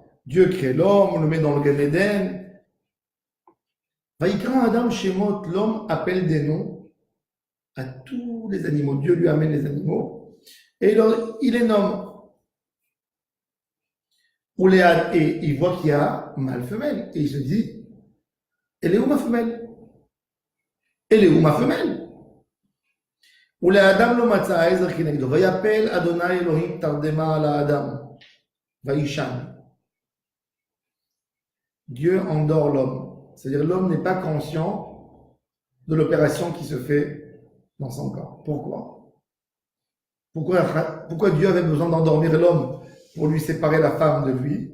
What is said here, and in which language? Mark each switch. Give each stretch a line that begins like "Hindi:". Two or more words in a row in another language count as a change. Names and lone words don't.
French: Dieu crée l'homme, on le met dans le Gan Eden.
Hebrew: ויקרא האדם שמות,
French: l'homme appelle des noms à tous les animaux. Dieu lui amène les animaux et il les nomme. Et il voit qu'il y a mâle femelle. Et il se dit, elle est où ma femelle? Elle est où ma femelle?
Hebrew: ולאדם לא מצא עזר כנגדו, ויפל אדוני אלוהים תרדמה על האדם, וישן.
French: Dieu endort l'homme. C'est-à-dire l'homme n'est pas conscient de l'opération qui se fait dans son corps. Pourquoi Dieu avait besoin d'endormir l'homme pour lui séparer la femme de lui?